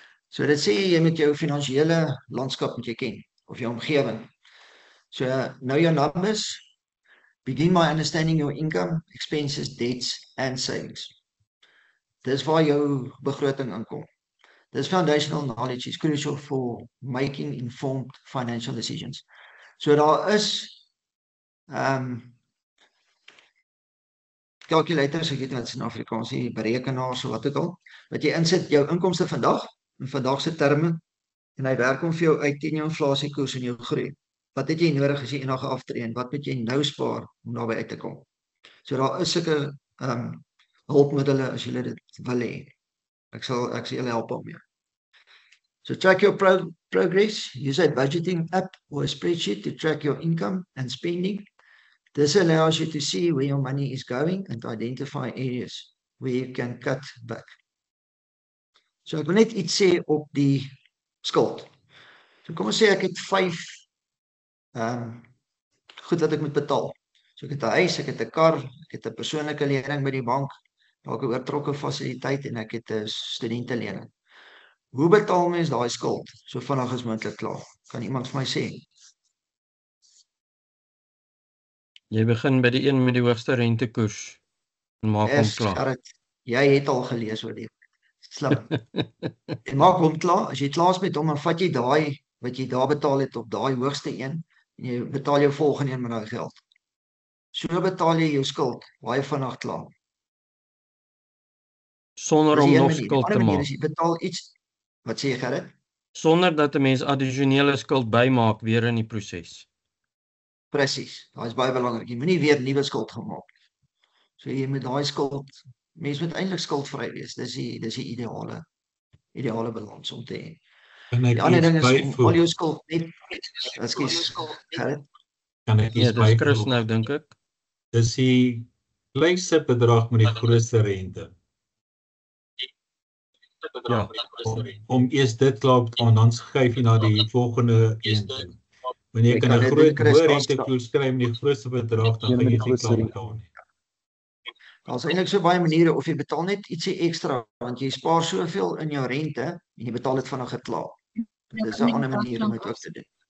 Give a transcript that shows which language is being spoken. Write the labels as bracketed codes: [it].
[af] So dit sê jy moet jou finansiële landskap moet jy ken, of jou omgewing. [en] So know your numbers. Begin by understanding your income, expenses, debts and savings. [af] Dis waar jou begroting inkom. [en] This foundational knowledge is crucial for making informed financial decisions. [af] So daar is calculators, ek weet wat in Afrikaans is, berekenaars of wat ook al, wat jy insit jou inkomste vandag, in vandag se terme, en hy werk om vir jou uit teen jou inflasiekoers en jou groei. Wat het jy nodig as jy eendag aftree en wat moet jy nou spaar om daarby uit te kom? So daar is sulke hulpmiddele as jy dit wil hê. Ek sal julle help daarmee. [en] So track your progress. Use a budgeting app or a spreadsheet to track your income and spending. This allows you to see where your money is going and identify areas where you can cut back. [af] So ek wil net iets sê op die skuld. So kom ons sê ek het 5 goed wat ek moet betaal. So ek het 'n huis, ek het 'n kar, ek het 'n persoonlike lening by die bank, dalk 'n oortrokke fasiliteit en ek het 'n studentelening. Hoe betaal mens daai skuld so vinnig as moontlik klaar? Kan iemand vir my sê? Jy begin by die een met die hoogste rentekoers en maak hom klaar. Gerrit, jy het al gelees oor dit. Slim. En maak hom klaar. As jy klaar is met hom, dan vat jy daai wat jy daar betaal het op daai hoogste een en jy betaal jou volgende een met daai geld. So betaal jy jou skuld baie vinnig klaar. Sonder om nog skuld te maak. Jy betaal iets. Wat sê jy, Gerrit? Sonder dat 'n mens addisionele skuld bymaak weer in die proses. Presies. Daai is baie belangrik. Jy moenie weer nuwe skuld gemaak. So jy moet daai skuld, mens moet eintlik skuldvry wees. Dis die ideale balans om te hê. Die ander ding is om al jou skuld net, ekskuus, Gerrit. Kan ek iets dis Chris nou dink ek. Dis die kleinste bedrag met die grootste rente. Ja. Om eers dit klaar te doen, dan skuif jy na die volgende een toe. Wanneer jy kan 'n groot hoë rentekoers kry met die grootste bedrag, dan gaan jy nie klaar betaal nie. Daar's eintlik so baie maniere, of jy betaal net ietsie ekstra, want jy spaar soveel in jou rente, en jy betaal dit vinnig klaar. Dis 'n ander manier om dit ook te doen.